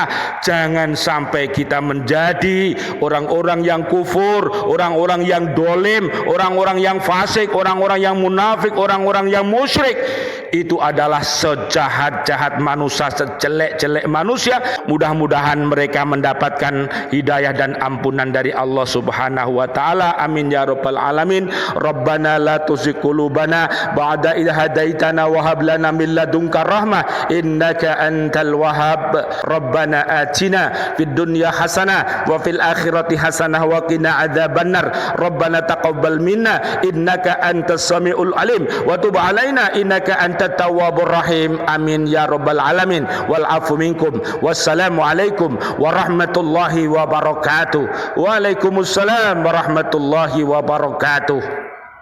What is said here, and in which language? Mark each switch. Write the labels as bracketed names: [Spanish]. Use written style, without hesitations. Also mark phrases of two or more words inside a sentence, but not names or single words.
[Indonesian] Jangan sampai kita menjadi orang-orang yang kufur, orang-orang yang dolim, orang-orang yang fasik, orang-orang yang munafik, orang-orang yang musyrik. Itu adalah sejahat-jahat manusia, sejelek-jelek manusia. Mudah-mudahan mereka mendapatkan hidayah dan ampunan dari Allah [Arabic] سبحانه وتعالى. آمين يا رب العالمين. ربنا لا تزغ قلوبنا بعد إذ هديتنا وهب لنا من لدنك رحمة إنك أنت الوهاب. ربنا آتنا في الدنيا حسنة وفي الآخرة حسنة وقنا عذاب النار. ربنا تقبل منا إنك أنت السميع العليم وتب علينا إنك أنت التواب الرحيم. آمين يا رب العالمين. والعفو منكم. والسلام عليكم ورحمة الله وبركاته. وعليكم السلام ورحمة الله وبركاته.